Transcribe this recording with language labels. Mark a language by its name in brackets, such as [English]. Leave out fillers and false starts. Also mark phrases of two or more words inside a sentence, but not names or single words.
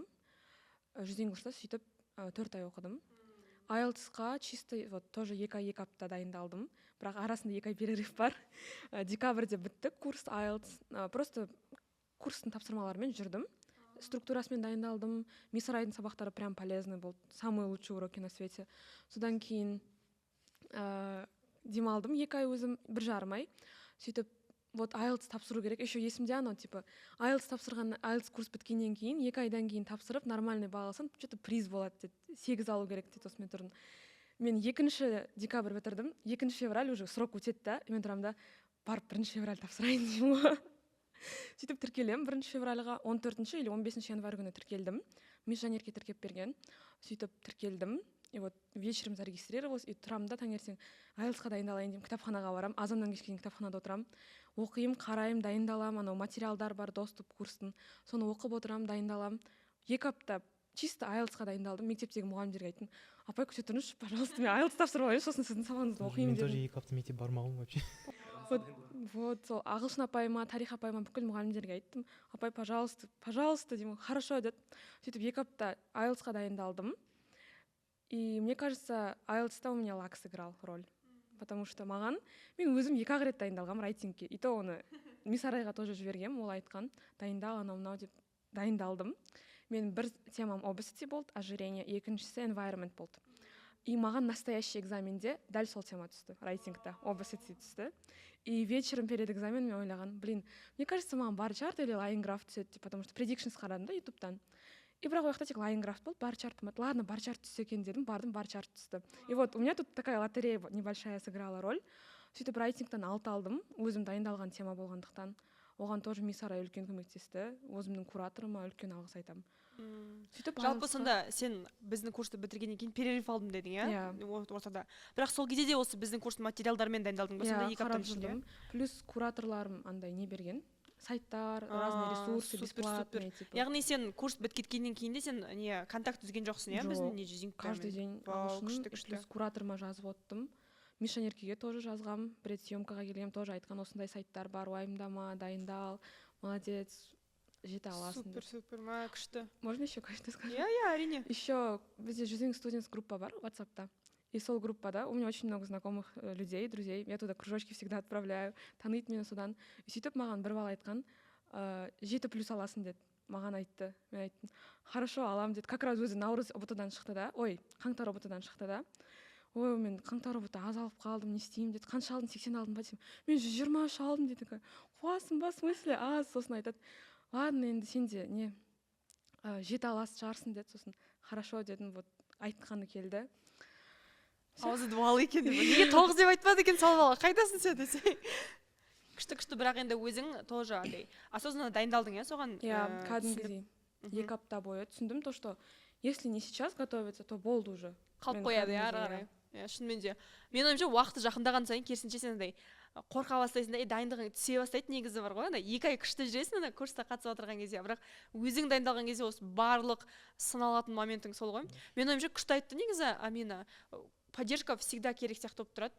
[Kazakh] 100 English'та сөйтіп 4 ай оқыдым. IELTS-қа [Russian] чисто вот тоже [Kazakh] 2 ай 2 апта дайындалдым. Бірақ арасында 2 ай перерыв бар. Декабрьде бітті курс IELTS. Просто курстың тапсырмаларымен жүрдім. Структурасымен дайындалдым. Мисарайдың сабақтары [Russian] прям полезный [Kazakh] болды. [Russian] Самые лучшие уроки на свете. [Kazakh] Содан кейін демалдым 2 ай өзім, 1,5 ай. Сөйтіп вот IELTS тапсыру керек. Еще есімде анау типа IELTS тапсырған, IELTS курс біткеннен кейін 2 айдан кейін тапсырып нормальный бал алсам, что-то приз болады деді. 8 алу керек дейді, осымен тұрдым. Мен 2 декабрь бітірдім. 2 февраль [Russian] уже срок [Kazakh] өтеді да. Мен тұрамын да барып 1 февраль тапсырайын деймін. Сөйтіп тіркелем 1 февральға 14 или 15 январь күні тіркелдім. Межжанерке тіркеп берген. Сөйтіп тіркелдім. [Russian] И вот вечером зарегистрировалась, [Kazakh] и тұрамын да таңертең IELTS-қа дайындалайын деймін, кітапханаға барам, азаннан кешке дейін кітапханада отырам, оқимын, қараймын, дайындалам, анау материалдар бар, доступ курстың, соны оқып отырам, дайындалам. 2 апта чисто IELTS-қа дайындалдым, мектептегі мұғалімдерге айттым, апай көше тұрыңызшы, пожалуйста, мен IELTS тапсырып алайын, сосын сіздің сабағыңызды оқимын Мен тоже дедім. 2 апта мектеп бармағым вообще. Вот, сол ағылшын апайыма, тарих апайыма бүкіл мұғалімдерге айттым, апай, пожалуйста деймін, хорошо деді. Сөйтіп 2 апта IELTS-қа дайындалдым. [Russian] И мне кажется, IELTS-та у меня лак сыграл роль. Потому что [Kazakh] мен өзім 2 рет дайындалғам райтингке. [Russian] И то [Kazakh] оны Мисарайға тоже жібергем, ол айтқан, дайындал, анау деп дайындалдым. Мен бір темам obesity болды, ожирение, екіншісі environment болды. И маған настоящий экзаменде дәл сол тема түсті, райтингта, obesity түсті. [Russian] И вечером перед экзаменом [Kazakh] мен ойлаған, [Russian] мне кажется, маған [English] bar chart [Russian] или [English] line graph [Russian] түседі, потому что [Kazakh] predictions қарадым да ютубтан. И бірақ ол жақта тек [English] line graph [Kazakh] болды, [English] bar chart [Kazakh] болмады. Ладно, [English] bar chart [Kazakh] түссе екен дедім, бардым, [English] bar chart [Kazakh] түсті. [Russian] И вот у меня тут такая лотерея небольшая сыграла роль. [Kazakh] Сөйтіп райтингтан 6 алдым, өзім дайындалған тема болғандықтан. Оған тоже Мисарай үлкен көмектесті, өзімнің кураторыма үлкен алғыс айтамын. Жалпы сонда сен біздің курсты бітіргеннен кейін перерыв алдым дедің, иә? Ортада. Бірақ сол кезде де осы біздің курстың материалдарымен дайындалдың ба? Сонда 2 аптаның ішінде? Плюс кураторларым андай не берген, сайттар, [Russian] разные ресурсы бесплатные, типа. [Kazakh] Яғни сен курс біткеткеннен кейін де сен не контакт үзген жоқсың, иә, біздің не [Russian] Каждый день [Kazakh] ағылшын, плюс кураторыма жазып оттым. Миша Неркеге тоже жазғам, бір рет съемкаға келгем, тоже айтқан осындай сайттар бар, уайымдама, дайындал, молодец, жете аласың. Супер, күшті. [Russian] Можно еще кое-что сказать? [Kazakh] Иә, әрине. [Russian] Еще [Kazakh] бізде Жүзің студентс группа бар WhatsApp'та. [Russian] И [Kazakh] сол группада [Russian] у меня очень много знакомых людей, друзей. Я туда кружочки всегда отправляю. [Kazakh] Таныйт мені содан. Сөйтіп маған бір бала айтқан, 7+ аласың деді. Маған айтты. Мен айттым, хорошо, алам деді. Как раз өзі наурыз ұбт-дан шықты да. Ой, қаңтар ұбт-дан шықты да. Ой, мен қаңтар ұбт аз алып қалдым, не істеймін деді. Қанша алдың, 80 алдым ба десем. Мен 123 алдым деді. Қуасың ба, [Russian] в смысле? [Kazakh] Аз. Сосын айтады. Ладно, енді сен де не 7 аласың шығарсың деді. Сосын хорошо дедім, вот айтқаны келді. Аузы дуалы екен деп. Неге 9 деп айтпады екен сол бала? Қайдасың сен десе. Күшті, бірақ енді өзің тоже андай осознанно дайындалдың, иә, соған? Я кәдімгідей 2 апта бойы түсіндім, [Russian] то что если не сейчас готовиться, то болды уже. [Kazakh] Қалып қояды, иә, ары қарай. Шынымен де. Мен ойымша уақыты жақындаған сайын керісінше сен андай қорқа бастайсың да, дайындығың түсе бастайды, негізі бар ғой. Андай 2 ай күшті жүресің ана курста қатысып отырған кезде, бірақ өзің дайындалған кезде осы барлық сыналатын моментің сол ғой. Мен ойымша күшті айтты негізі Амина. [Russian] Поддержка всегда [Kazakh] керек сияқты болып тұрады.